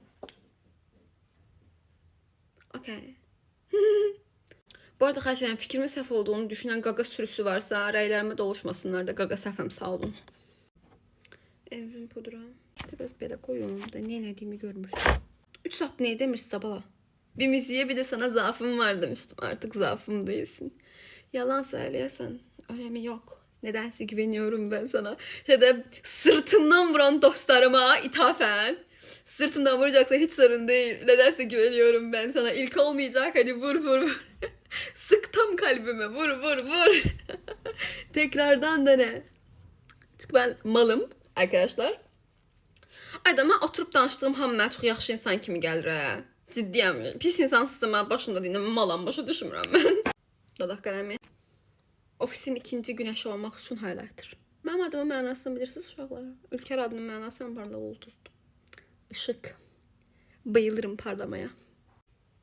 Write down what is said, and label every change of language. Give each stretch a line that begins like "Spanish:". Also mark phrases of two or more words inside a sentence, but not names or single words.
Azerbaijani: Okay. Bu arada xahiş edirəm, fikrimin səhv olduğunu düşünən qaqa sürüsü varsa, rəylərimə doluşmasınlar da, qaqa səhvəm, sağ olun. Enzim pudra.
Turkish: İşte biraz belə koyun da, nə ediyimi görmürsün. 3 saat nə demirsin tabala? Bir müziğe bir de sana zaafım var demiştim. Artık zaafım değilsin. Yalan söylüyorsan önemi yok. Nedense güveniyorum ben sana. Şeyde sırtımdan vuran dostlarıma ithafen. Sırtımdan vuracaksa hiç sorun değil. Nedense güveniyorum ben sana. İlk olmayacak, hadi vur vur vur. Sık tam kalbime, vur vur vur. Tekrardan dene. Çünkü ben malım arkadaşlar.
Azerbaijani: Adama oturup danıştığım hamı çok yaxşı insan kimi gəlir hə. Ciddiyəm. Pis insan sistemi başında deyinəm, malam başa düşmürəm mən. Dodaq qələmi. Ofisin ikinci güneşi olmaq üçün highlighter. Mənim adımın mənasını bilirsiniz uşaqlar. Ülker adının mənası parlaq ulduzdur. Işıq. Bayılırım parlamaya. Mən hazır.